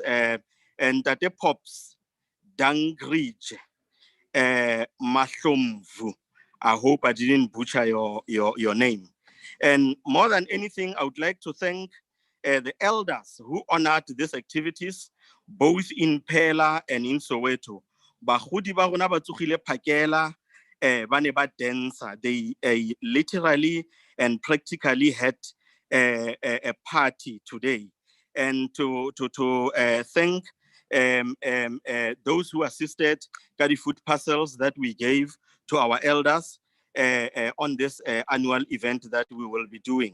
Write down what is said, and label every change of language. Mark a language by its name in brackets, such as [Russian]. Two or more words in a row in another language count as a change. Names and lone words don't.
[English] And that the Pops Dangridge Mahlomvu. I hope I didn't butcher your name. And more than anything, I would like to thank the elders who honored these activities, both in Pela and in Soweto. [Tswana] Bagodi ba rona ba tsogile phakela, ba ne ba dancer. [English] They literally and practically had a party today. And to thank those who assisted, carry food parcels that we gave to our elders on this annual event that we will be doing.